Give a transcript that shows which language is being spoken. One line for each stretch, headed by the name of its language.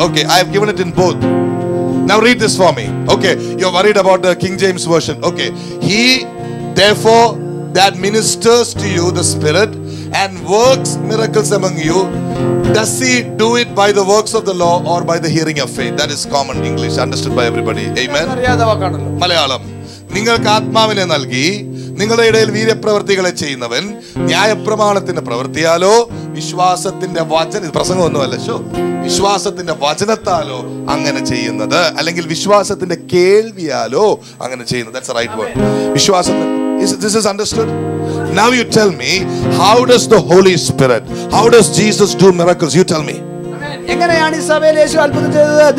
English: Okay, I have given it in both. Now read this for me. Okay, you're worried about the King James version. Okay, he therefore that ministers to you the Spirit and works miracles among you, does he do it by the works of the law or by the hearing of faith? That is common English, understood by everybody. Amen.
Malayalam: അറിയാത്ത വാക്കാണല്ലോ. മലയാളം. നിങ്ങൾക്ക് ആത്മാവിനെ നൽകി നിങ്ങളുടെ ഇടയിൽ വീര്യപ്രവൃത്തികളെ ചെയ്യുന്നവൻ ന്യായപ്രമാണത്തിന്റെ പ്രവൃത്തിയാലോ വിശ്വാസത്തിന്റെ പ്രസംഗമൊന്നുമല്ല, വിശ്വാസത്തിന്റെ വചനത്താലോ അങ്ങനെ ചെയ്യുന്നത്, അല്ലെങ്കിൽ വിശ്വാസത്തിന്റെ കേൾവിയാലോ അങ്ങനെ ചെയ്യുന്നത്.
English: That's the right word. വിശ്വാസത്തിന്റെ. This is understood? Now you tell me, how does the Holy Spirit, how does Jesus do miracles? You tell me.
Malayalam: എങ്ങനെയാണ് ഈ സഭയിൽ യേശു അത്ഭുതം ചെയ്തത്?